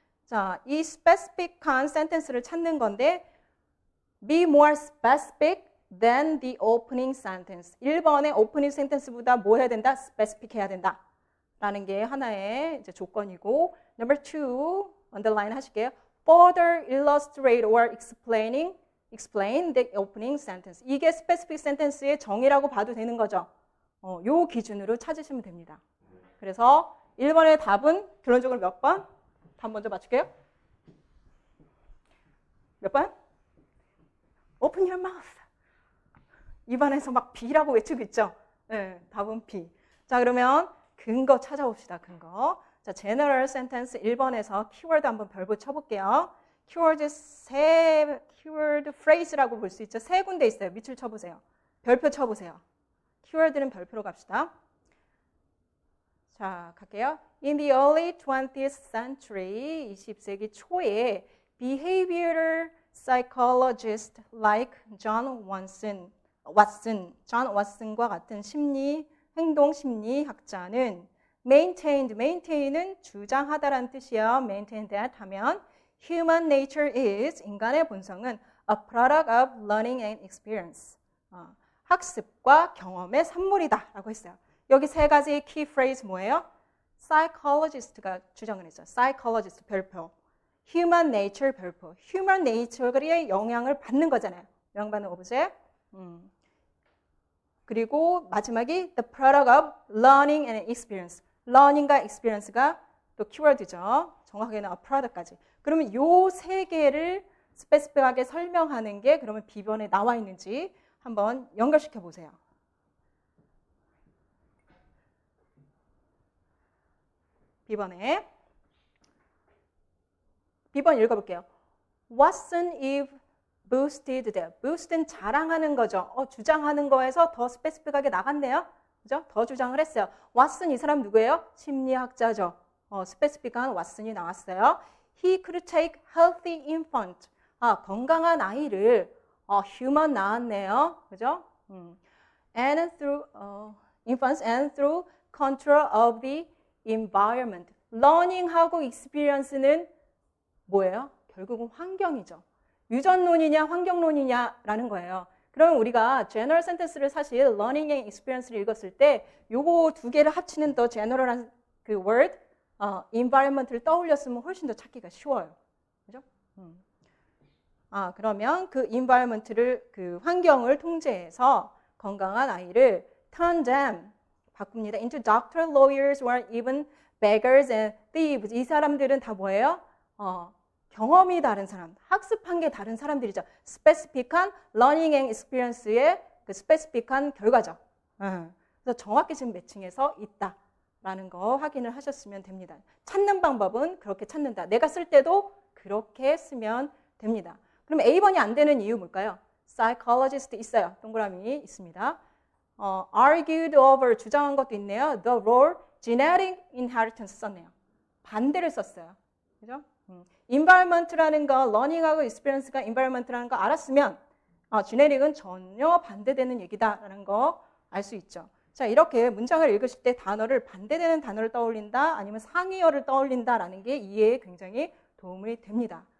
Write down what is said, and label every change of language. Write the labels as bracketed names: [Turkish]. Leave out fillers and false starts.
[Korean] 자, 이 specific한 sentence를 찾는 건데 [English] be more specific than the opening sentence. [Korean] 1번의 opening sentence보다 뭐 해야 된다? specific 해야 된다. 라는 게 하나의 이제 조건이고, [English] number 2, underline [Korean] 하실게요. [English] Further illustrate or explain the opening sentence. [Korean] 이게 specific sentence의 정의라고 봐도 되는 거죠. 요 기준으로 찾으시면 됩니다. 그래서 1번의 답은 결론적으로 몇 번? 답 먼저 맞출게요. 몇 번? [English] Open your mouth. [Korean] 입안에서 막 B라고 외치고 있죠. 네, 답은 B. 자, 그러면 근거 찾아봅시다. 근거. 자, general sentence 1번에서 키워드 한번 별표 쳐볼게요. 키워드 키워드 phrase라고 볼 수 있죠. 세 군데 있어요. 밑줄 쳐보세요. 별표 쳐보세요. 키워드는 별표로 갑시다. 자, 갈게요. [English] In the early 20th century, [Korean] 20세기 초에 [English] behavioral psychologist like John Watson, [Korean] 존 왓슨과 같은 행동 심리학자는 [English] maintain은 [Korean] 주장하다라는 뜻이에요. [English] maintain that [Korean] 하면 [English] human nature is, [Korean] 인간의 본성은 [English] a product of learning and experience. [Korean] 학습과 경험의 산물이다 라고 했어요. 여기 세 가지 키 프레이즈 뭐예요? psychologist가 주장을 했죠. psychologist 별표. human nature 별표. human nature의 영향을 받는 거잖아요. 영향받는 오브젝트. 그리고 마지막이 [English] the product of learning and experience. [Korean] learning과 experience가 또 키워드죠. 정확하게는 a product까지. 그러면 요 세 개를 스페시픽하게 설명하는 게 그러면 B번에 나와 있는지 한번 연결시켜 보세요. B번에 B번 읽어볼게요. [English] Watson if boosted that. [Korean] boost는 자랑하는 거죠. 주장하는 거에서 더 스페시픽하게 나갔네요. 그죠? 더 주장을 했어요. 왓슨 이 사람 누구예요? 심리학자죠. 스페시픽한 왓슨이 나왔어요. [English] He could take healthy infant. [Korean] 건강한 아이를 human 나왔네요. 그죠? [English] And through infants and through control of the environment. [Korean] learning하고 experience는 뭐예요? 결국은 환경이죠. 유전론이냐 환경론이냐라는 거예요. 그러면 우리가 general sentence를 사실 learning and experience를 읽었을 때 요거 두 개를 합치는 더 general한 그 word, environment를 떠올렸으면 훨씬 더 찾기가 쉬워요. 그죠? 그러면 그 environment를, 그 환경을 통제해서 건강한 아이를 [English] turn them, [Korean] 바꿉니다. [English] into doctor, lawyers, or even beggars and thieves. [Korean] 이 사람들은 다 뭐예요? 경험이 다른 사람, 학습한 게 다른 사람들이죠. 스페시픽한 learning and experience의 그 스페시픽한 결과죠. 그래서 정확히 지금 매칭해서 있다라는 거 확인을 하셨으면 됩니다. 찾는 방법은 그렇게 찾는다. 내가 쓸 때도 그렇게 쓰면 됩니다. 그럼 A번이 안 되는 이유 뭘까요? psychologist 있어요. 동그라미 있습니다. argued over, 주장한 것도 있네요. the role, genetic inheritance 썼네요. 반대를 썼어요. 그죠? environment라는 거, learning하고 experience가 environment라는 거 알았으면 genetic은 전혀 반대되는 얘기다라는 거 알 수 있죠. 자, 이렇게 문장을 읽으실 때 단어를 반대되는 단어를 떠올린다 아니면 상위어를 떠올린다라는 게 이해에 굉장히 도움이 됩니다.